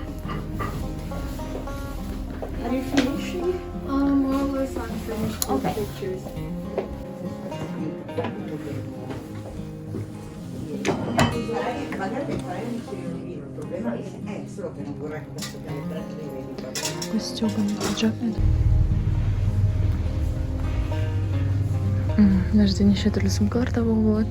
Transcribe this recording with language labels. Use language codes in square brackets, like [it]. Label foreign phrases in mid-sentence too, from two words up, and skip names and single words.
[en] Are you finishing? More or less I'm finished with pictures. [ru] Стёганый пиджак. [kk] Мына жерде неше түрлі сумкалар табуға болады.